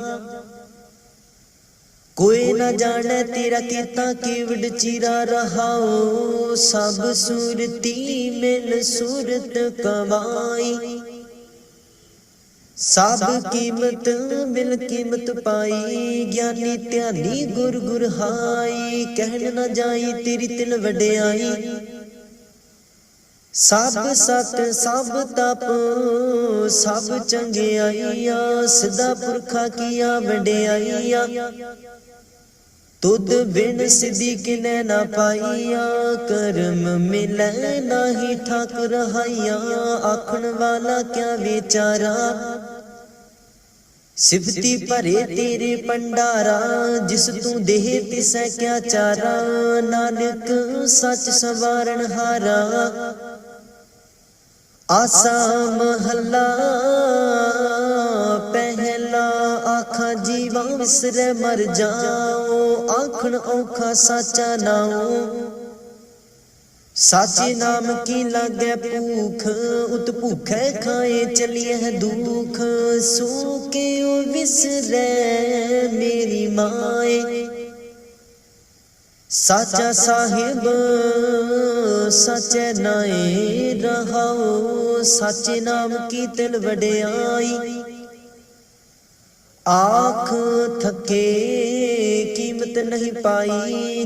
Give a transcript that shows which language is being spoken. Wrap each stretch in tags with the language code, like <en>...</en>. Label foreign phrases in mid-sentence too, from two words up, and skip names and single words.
<pa>ਕੋਈ ਨ ਜਾਣੇ ਤੇਰਾ ਕੀਤਾ ਕੇਵਡ ਚੀਰਾ ਰਹਾਉ ਸਭ ਸੁਰਤੀ ਮਿਲ ਸੁਰਤ ਕਮਾਈ। ਸਭ ਕੀਮਤ ਮਿਲ ਕੀਮਤ ਪਾਈ ਗਿਆਨੀ ਧਿਆਨੀ ਗੁਰ ਗੁਰ ਹਾਈ। ਕਹਣ ਨ ਜਾਈ ਤੇਰੀ ਤਿਲ ਵਡਿਆਈ ਸਭ ਸਤ ਸਭ ਤਪ ਸਭ ਚੰਗਿਆਈਆ ਸਦਾ ਪੁਰਖਾ ਕਿਆ ਵਡਿਆਈਆ। ਤੁਧ ਬਿਨ ਸਿੱਧੀ ਕਿਨੇ ਨਾ ਪਾਈਆ ਕਰਮ ਮਿਲੈ ਨਾਹੀ ਠਾਕ ਰਹਾਈਆ। ਆਖਣ ਵਾਲਾ ਕਿਆ ਬੇਚਾਰਾ ਸਿਫਤੀ ਭਰੇ ਤੇਰੇ ਪੰਡਾਰਾ ਜਿਸ ਤੂ ਦੇਹ ਤਿਸੈ ਕਿਆ ਚਾਰਾ। ਨਾਨਕ ਸਚ ਸਵਾਰਣ ਹਾਰਾ ਆਸਾ ਮਹਲਾ ਪਹਿਲਾ। ਆਖਾ ਜੀਵਾ ਵਿਸਰੇ ਮਰ ਜਾਉ ਆਖਣ ਔਖਾ ਸਾਚਾ ਨਾਉ। ਸਾਚੇ ਨਾਮ ਕੀ ਲਾਗੇ ਭੂਖ ਉਤ ਭੂਖੇ ਖਾਏ ਚਲੀਏ ਦੁਖ। ਸੋ ਕੇ ਵਿਸਰੇ ਮੇਰੀ ਮਾਏ ਸਾਚਾ ਸਾਹਿਬ ਸਚੇ ਨਾਏ ਰਹਾਉ। ਸਾਚੇ ਨਾਮ ਕੀ ਤਿਲ ਵਡਿਆਈ ਆਖ ਥਕੇ ਕੀਮਤ ਨਹੀਂ ਪਾਈ।</pa>